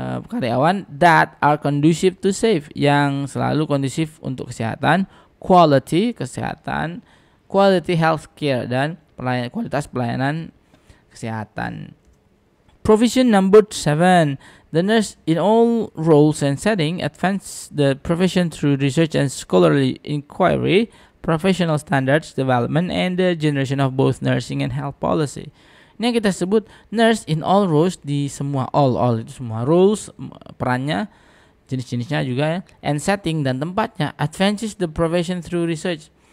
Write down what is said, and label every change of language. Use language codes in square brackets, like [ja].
[id] karyawan, [en] that are conducive to safe, [id] yang selalu kondusif untuk kesehatan, quality, kesehatan, [en] quality health care, [id] dan kualitas pelayanan kesehatan. [en] Provision number 7. The nurse in all roles and setting advance the profession through research and scholarly inquiry, professional standards development, and the generation of both nursing and health policy. [id] Ini yang kita sebut [en] nurse in all roles, [id] di semua, all itu semua roles, perannya, jenis-jenisnya juga ya, [en] and setting, [id] dan tempatnya. [en] Advances the profession through research.